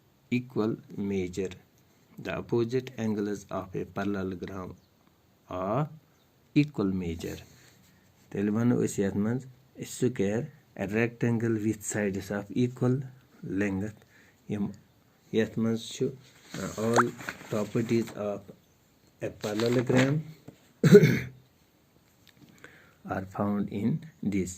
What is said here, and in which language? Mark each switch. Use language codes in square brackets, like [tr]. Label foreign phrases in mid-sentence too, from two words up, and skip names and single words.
[en] equal measure. The opposite angles of a parallelogram are equal measure. [ks] तेल वनो अस यथ मज [en] a square, a rectangle with sides of equal length. [ks] Yeth maz chu [en] all properties of a parallelogram are found in this.